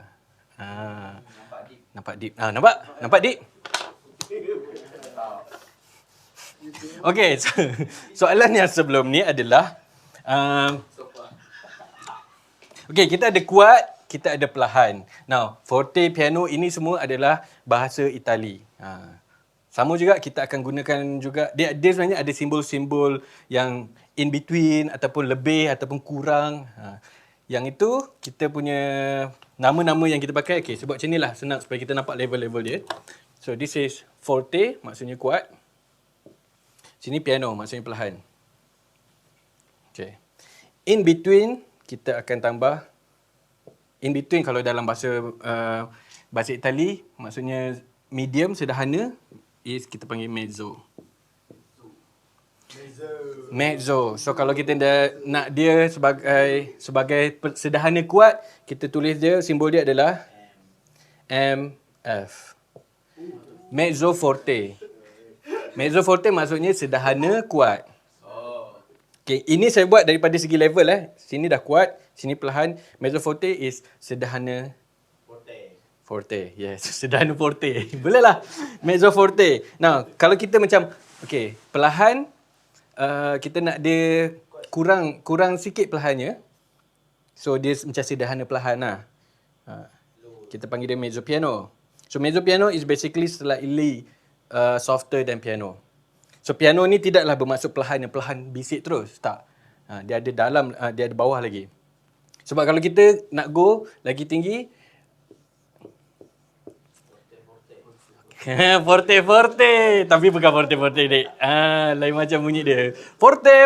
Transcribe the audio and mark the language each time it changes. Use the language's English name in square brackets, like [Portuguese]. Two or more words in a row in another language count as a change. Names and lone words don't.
[Malay] Nampak deep. Nampak deep? Okey, soalan yang sebelum ni adalah okey, kita ada kuat, kita ada perlahan. Now, forte, piano ini semua adalah bahasa Itali. Sama juga kita akan gunakan juga dia sebenarnya ada simbol-simbol yang in between ataupun lebih ataupun kurang. Yang itu kita punya nama-nama yang kita pakai. Okey, sebab macam inilah senang supaya kita nampak level-level dia. So this is forte, maksudnya kuat. Sini piano, maksudnya perlahan. Okay. In between, kita akan tambah. [English] In between [Malay] kalau dalam bahasa Itali, maksudnya medium, sederhana, is kita panggil mezzo. Mezzo. So kalau kita nak dia sebagai sederhana kuat, kita tulis dia, simbol dia adalah MF. Mezzo forte. Mezzo forte maksudnya sederhana kuat. Okay, ini saya buat daripada segi level Sini dah kuat, sini perlahan. Mezzo forte is sederhana forte. Yes, sederhana forte. Boleh lah. Mezzo forte. Now, kalau kita macam perlahan kita nak dia kurang sikit perlahannya. So dia macam sederhana perlahan lah. Kita panggil dia mezzo piano. [English] So mezzo piano is basically slightly softer than piano. [Malay] So piano ni tidaklah bermaksud perlahan yang perlahan bisik terus. Tak. Dia ada dalam, dia ada bawah lagi. Sebab kalau kita nak go lagi tinggi, forte. Tapi bukan forte dek. Lain macam bunyi dia. Forte.